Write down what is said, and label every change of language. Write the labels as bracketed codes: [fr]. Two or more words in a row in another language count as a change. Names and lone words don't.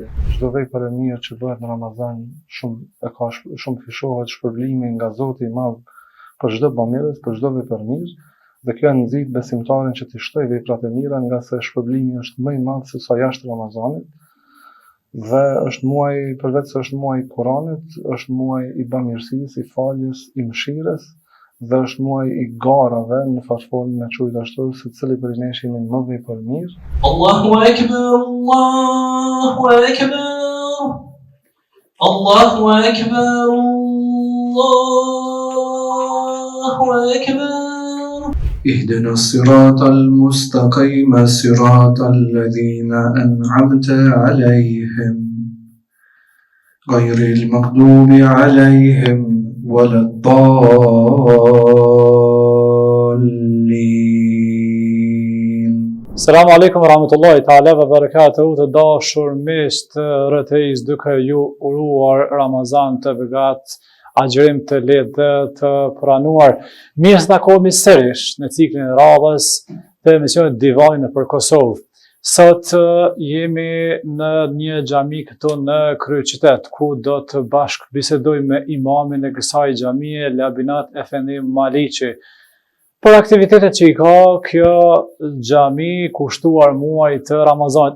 [sq] Çdo vepër e mirë që bëhet në Ramazan shumë fishohet shpërblimi nga Zoti i Madh për çdo bamirës, për çdo vepër mirë, dhe kjo nxit besimtarin që të shtojë veprat e mira, nga se shpërblimi është më i madh se sa jashtë Ramazanit. Dhe është muaj, përveç se është muaj i Kuranit, është muaj i bamirësisë, i faljes, i mëshirës, dhe është muaj i garave, në farformë me quajtur ashtu, se cili prej nesh jemi më vepër mirë. [ar] الله أكبر، الله أكبر، الله أكبر، الله أكبر. اهدنا الصراط المستقيم صراط الذين أنعمت عليهم غير المغضوب عليهم ولا الضالين. السلام عليكم ورحمة الله تعالى وبركاته, [sq] të dashur miq të rrethis, duke ju uruar Ramazan të begat, agjërim të lehtë dhe të pranuar. Mirë se takohemi sërish në ciklin e radhës të emisionit Divani nëpër Kosovë. Sot jemi në një xhami këtu në kryeqytet, ku do të bashkë bisedojmë me imamin e kësaj xhamie, Labinat Efendi Maliqi, për aktivitetet që i ka kjo xhami kushtuar muajit të Ramazanit.